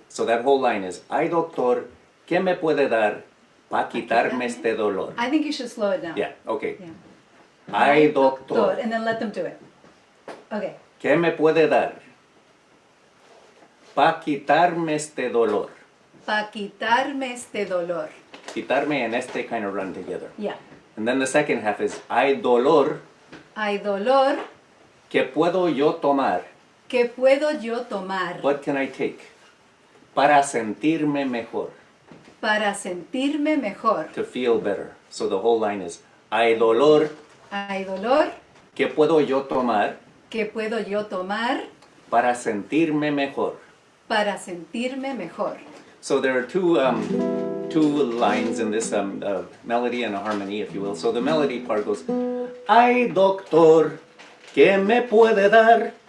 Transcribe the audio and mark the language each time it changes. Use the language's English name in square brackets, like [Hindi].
[English] So that whole line is, [Spanish] Ay doctor, ¿qué me puede dar? Pa quitarme este dolor. [English] I think you should slow it down. Yeah, okay. Yeah. [Spanish] Ay doctor, [English] And then let them do it. Okay. [Spanish] ¿qué me puede dar? Pa quitarme este dolor. Pa quitarme este dolor. [English] Quitarme and este kind of run together. Yeah. And then the second half is, [Spanish] Ay dolor, Hay dolor. ¿qué puedo yo tomar? ¿Qué puedo yo tomar [English] What can I take? [Spanish] Para sentirme mejor. para sentirme mejor? [English] To feel better. So the whole line is, [Spanish] Hay dolor, Hay dolor. ¿qué puedo yo tomar? ¿Qué puedo yo tomar Para sentirme mejor. para sentirme mejor? [English] So there are two lines in this melody and a harmony, if you will. So the melody part goes, [Spanish] Ay doctor, ¿qué me puede dar?